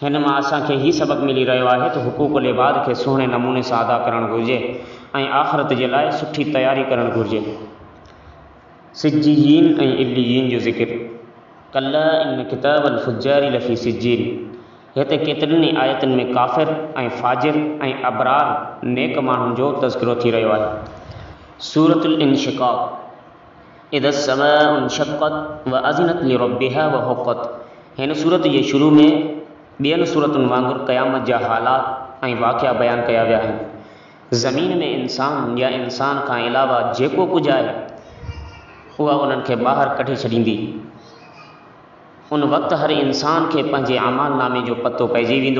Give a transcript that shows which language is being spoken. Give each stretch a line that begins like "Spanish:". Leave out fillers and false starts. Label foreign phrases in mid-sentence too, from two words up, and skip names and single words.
Sindhi: हिन मां असांखे ही सबक़ मिली रहियो आहे त
Arabic: حقوق العباد
Sindhi: खे सुहिणे नमूने सां अदा करणु घुरिजे ऐं आख़िरत जे लाइ सुठी तयारी करणु घुरिजे। सिज्जीन ऐं इल्लीन जो ज़िक्र।
Arabic: كلا إن كتاب الفجار لفي سجين.
Sindhi: हिते केतिरनि ई आयतुनि में काफ़िर ऐं फ़ाजिर ऐं अबरार नेक माण्हुनि जो तज़किरो थी रहियो आहे। सूरतुल इंशिक़ाक़।
Arabic: إذا السماء انشقت وأذنت لربها وحقت.
Sindhi: हिन सूरत जे शुरू में ॿियनि सूरतुनि वांगुरु क़यामत जा हालात ऐं वाक़िआ बयानु कया विया आहिनि। ज़मीन में इंसान या इंसान खां अलावा जेको कुझु आहे उहा उन्हनि खे ॿाहिरि कढी छॾींदी। उन वक़्तु हर इंसान खे पंहिंजे अमाल नामे जो पतो पइजी वेंदो।